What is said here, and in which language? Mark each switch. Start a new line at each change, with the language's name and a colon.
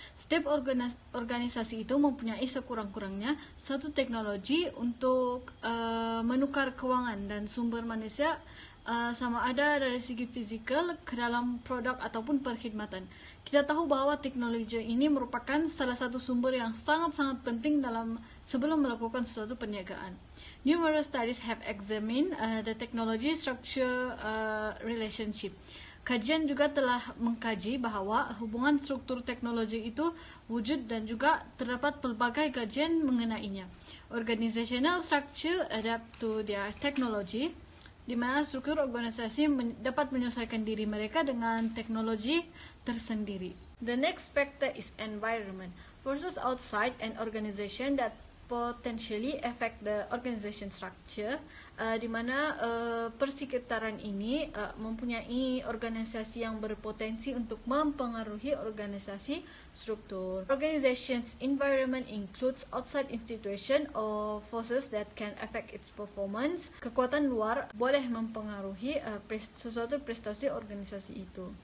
Malay: Setiap organisasi itu mempunyai sekurang-kurangnya satu teknologi untuk menukar kewangan dan sumber manusia sama ada dari segi fizikal ke dalam produk ataupun perkhidmatan. Kita tahu bahwa teknologi ini merupakan salah satu sumber yang sangat-sangat penting sebelum melakukan sesuatu perniagaan.
English: Numerous studies have examined the technology structure relationship.
Malay: Kajian juga telah mengkaji bahawa hubungan struktur teknologi itu wujud dan juga terdapat pelbagai kajian mengenainya.
English: Organizational structure adapt to their technology,
Malay: di mana struktur organisasi dapat menyesuaikan diri mereka dengan teknologi tersendiri.
English: The next factor is environment. Forces outside an organization that potentially affect the organization structure,
Malay: di mana persekitaran ini mempunyai organisasi yang berpotensi untuk mempengaruhi organisasi struktur.
English: Organization's environment includes outside institution or forces that can affect its performance.
Malay: Kekuatan luar boleh mempengaruhi sesuatu prestasi organisasi itu.